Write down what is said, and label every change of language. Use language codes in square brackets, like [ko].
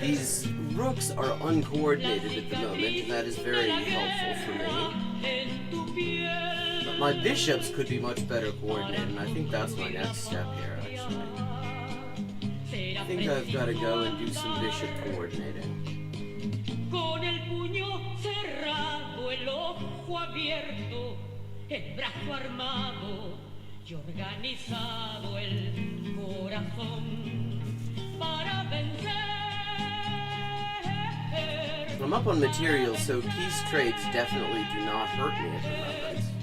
[en] These rooks are uncoordinated at the moment, and that is very helpful for me. But my bishops could be much better coordinated, and I think that's my next step here, actually. I think I've got to go and do some bishop coordinating. [es] Con el puño cerrado, el ojo abierto, el brazo armado y organizado el corazón para vencer. [en] I'm up on materials, so peace trades definitely do not hurt me at the moment.